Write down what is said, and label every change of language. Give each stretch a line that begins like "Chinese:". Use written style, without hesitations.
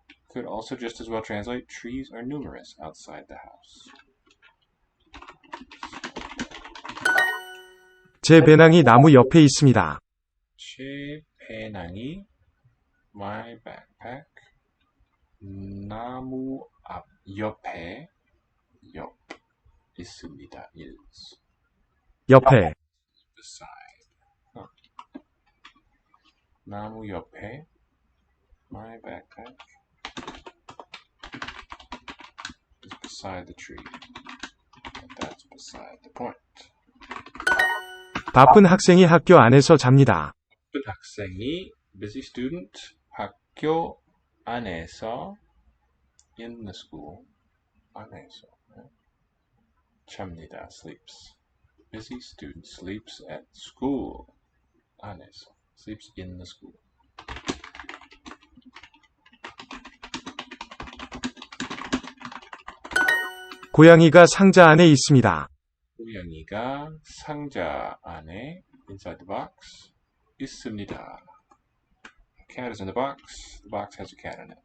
English: Could also just as well translate, trees are numerous outside the house.
Korean: 제 배낭이 나무 옆에 있습니다. 제 배낭이,
English: my backpack,
Korean: 나무 앞, 옆에, 옆, 있습니다.
English: is.
Korean: 옆에,
English: beside.
Korean: 나무 옆에,
English: my backpack, is beside the tree. That's beside the point.
Korean: 바쁜 학생이 학교 안에서 잡니다. 바쁜 학생이,
English: busy student,
Korean: 학교 안에서,
English: in the school,
Korean: 안에서, 잡니다, sleeps.
English: Busy student sleeps at school, 안에서, sleeps in the school.
Korean: 고양이가 상자 안에 있습니다. 고양이가 상자 안에,
English: inside the box,
Korean: 있습니다.
English: Cat is in the box has a cat in it.